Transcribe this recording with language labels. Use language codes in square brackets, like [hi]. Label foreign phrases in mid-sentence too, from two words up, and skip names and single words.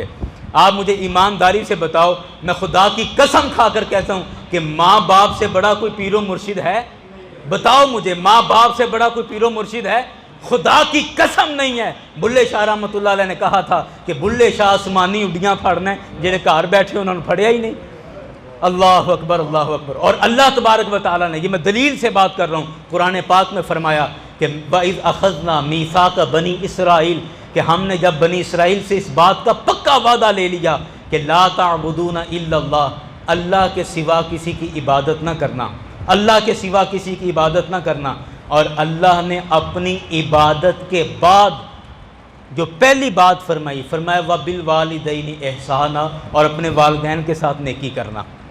[ur] آپ مجھے ایمانداری سے بتاؤ، میں خدا کی قسم کھا کر کہتا ہوں کہ ماں باپ سے بڑا کوئی پیر و مرشد ہے؟ بتاؤ مجھے، ماں باپ سے بڑا کوئی پیر و مرشد ہے؟ خدا کی قسم نہیں ہے۔ بلے شاہ رحمۃ اللہ علیہ نے کہا تھا کہ [pa] بلے شاہ آسمانی اڈیاں پھڑنا ہے، جنہیں گھر بیٹھے انہوں نے پھڑیا ہی نہیں۔ [ar] اللہ اکبر اللہ اکبر۔ [ur] اور اللہ تبارک و تعالیٰ نے، یہ میں دلیل سے بات کر رہا ہوں، قرآن پاک میں فرمایا کہ [ar] وَإِذْ أَخَذْنَا مِيثَاقَ بَنِي إِسْرَائِيلَ، [ur] کہ ہم نے جب بنی اسرائیل سے اس بات کا پکا وعدہ لے لیا کہ [ar] لا تعبدون الا اللہ، [ur] اللہ کے سوا کسی کی عبادت نہ کرنا، اللہ کے سوا کسی کی عبادت نہ کرنا، اور اللہ نے اپنی عبادت کے بعد جو پہلی بات فرمائی، فرمایا [ar] وَبِالْوَالِدَيْنِ إِحْسَانًا، [ur] اور اپنے والدین کے ساتھ نیکی کرنا۔